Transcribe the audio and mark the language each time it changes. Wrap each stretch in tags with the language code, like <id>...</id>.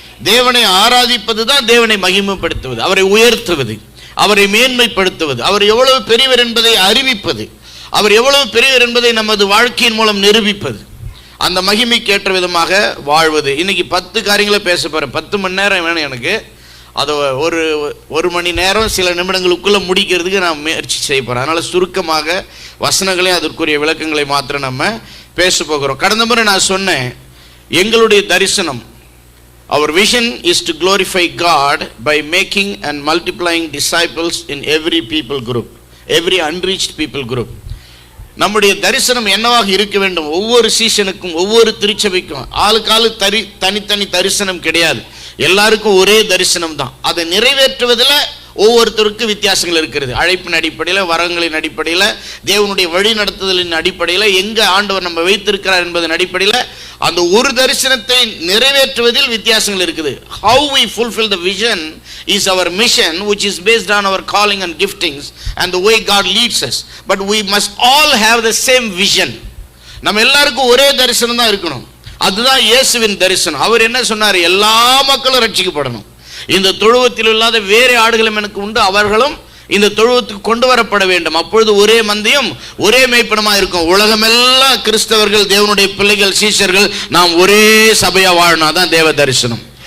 <ta>தேவனை ஆராதிப்பது தான் தேவனை மகிமைப்படுத்துவது, அவரை உயர்த்துவது, அவரை மேன்மைப்படுத்துவது, அவர் எவ்வளவு பெரியவர் என்பதை அறிவிப்பது, அவர் எவ்வளவு பெரியவர் என்பதை நமது வாழ்க்கையின் மூலம் நிரூபிப்பது, அந்த மகிமைக்கு ஏற்ற விதமாக வாழ்வது. இன்னைக்கு 10 காரியங்களை பேச போகிறேன். 10 மணி நேரம் வேணும் எனக்கு. அதை ஒரு மணி நேரம் சில நிமிடங்களுக்குள்ளே முடிக்கிறதுக்கு நான் முயற்சி செய்ய போகிறேன். அதனால் சுருக்கமாக வசனங்களையும் அதற்குரிய விளக்கங்களை மாத்திரம் நம்ம பேச போகிறோம். கடந்த முறை நான் சொன்னேன், எங்களுடைய தரிசனம்,</ta> <en>our vision is to glorify God by making and multiplying disciples in every people group, every unreached people group.</en> <ta>நம்முடைய தரிசனம் என்னவாக இருக்க வேண்டும்? ஒவ்வொரு சீசனுக்கும் ஒவ்வொரு திருச்சபைக்கும் ஆளுக்காலு தனித்தனி தரிசனம் கிடையாது, எல்லாருக்கும் ஒரே தரிசனம் தான். அதை நிறைவேற்றுவதில் ஒவ்வொருத்தருக்கும் வித்தியாசங்கள் இருக்கிறது. அழைப்பின் அடிப்படையில், வரங்களின் அடிப்படையில், தேவனுடைய வழி நடத்துதலின் அடிப்படையில், எங்கே ஆண்டவர் நம்ம வைத்திருக்கிறார் என்பதன் அடிப்படையில் அந்த ஒரு தரிசனத்தை நிறைவேற்றுவதில் வித்தியாசங்கள் இருக்குது.</ta> <en>How we fulfill the vision is our mission, which is based on our calling and giftings and the way God leads us. But we must all have the same vision.</en> <ta>நம்ம எல்லாருக்கும் ஒரே தரிசனம் தான் இருக்கணும். அதுதான் இயேசுவின் தரிசனம். அவர் என்ன சொன்னார்? எல்லா மக்களும் ரட்சிக்கப்படணும். இந்த தொழுவத்தில் இல்லாத வேறு ஆடுகளும் எனக்கு உண்டு, அவர்களும் இந்த தொழுவத்துக்கு கொண்டு வரப்பட வேண்டும். அப்பொழுது ஒரே மந்தையும் ஒரே மேய்ப்பனமாக இருக்கும். உலகமெல்லாம் கிறிஸ்தவர்கள், தேவனுடைய பிள்ளைகள், சீஷர்கள், நாம் ஒரே சபையா வாழணும். அதான் தேவ தரிசனம்.</ta>